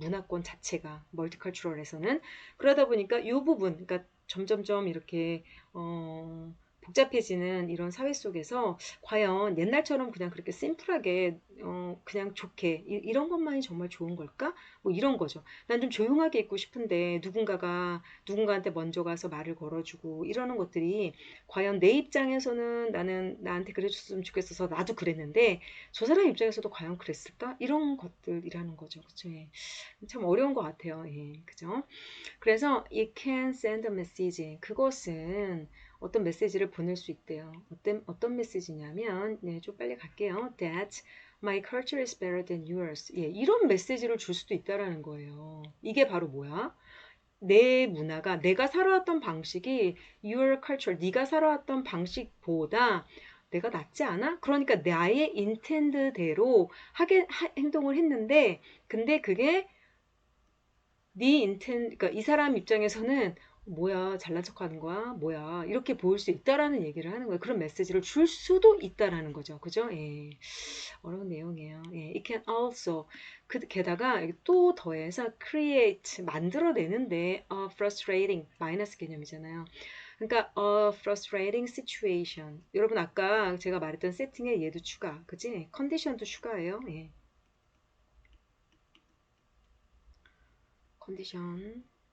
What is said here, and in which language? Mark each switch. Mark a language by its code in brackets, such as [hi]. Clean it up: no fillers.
[ko] 문화권 자체가 멀티컬처럴에서는 그러다 보니까 이 부분, 그러니까 점점점 이렇게 복잡해지는 이런 사회 속에서 과연 옛날처럼 그냥 그렇게 심플하게 그냥 좋게 이런 것만이 정말 좋은 걸까? 뭐 이런 거죠. 난 좀 조용하게 있고 싶은데 누군가가 누군가한테 먼저 가서 말을 걸어주고 이러는 것들이 과연 내 입장에서는 나는 나한테 그래줬으면 좋겠어서 나도 그랬는데 저 사람 입장에서도 과연 그랬을까? 이런 것들이라는 거죠. 그쵸? 예. 참 어려운 것 같아요. 예. 그죠? [en] 그래서 it can send a message. [ko] 그것은 어떤 메시지를 보낼 수 있대요. 어떤 메시지냐면, 네, 좀 빨리 갈게요. [en] That my culture is better than yours. [ko] 예, 이런 메시지를 줄 수도 있다라는 거예요. 이게 바로 뭐야? 내 문화가, 내가 살아왔던 방식이 your culture, 네가 살아왔던 방식보다 내가 낫지 않아? 그러니까 나의 인텐드대로 행동을 했는데, 근데 그게 그러니까 이 사람 입장에서는 뭐야, 잘난 척하는 거야, 뭐야, 이렇게 보일 수 있다라는 얘기를 하는 거예요. 그런 메시지를 줄 수도 있다라는 거죠. 그죠? 예. 어려운 내용이에요. 예. It can also, 게다가 또 더해서 create, 만들어내는데, frustrating, 마이너스 개념이잖아요. [en] 그러니까, frustrating situation. [ko] 여러분, 아까 제가 말했던 세팅에 얘도 추가, 그지? 컨디션도 추가예요. 예. 컨디션.